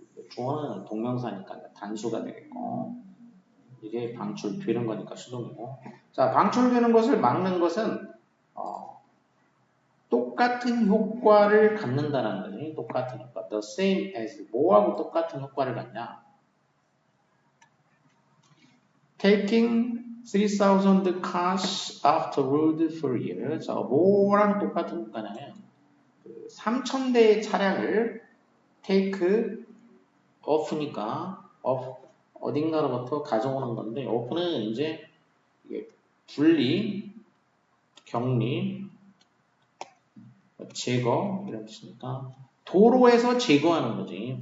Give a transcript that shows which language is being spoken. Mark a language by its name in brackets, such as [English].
[Korean] 주어는 동명사니까 단수가 되겠고 이게 방출되는 거니까 수동이고 자 방출되는 것을 막는 것은 똑같은 효과를 갖는다는 거지. 똑같은 효과. [English] The same as [Korean] 뭐하고 똑같은 효과를 갖냐? [English] Taking 3,000 cars off the road for a year. [Korean] 자, 뭐랑 똑같은 효과냐면 3,000대의 차량을 take off니까 어딘가로부터 가져오는 건데 off는 이제 이게 분리, 격리, 제거 이런 뜻이니까 도로에서 제거하는 거지.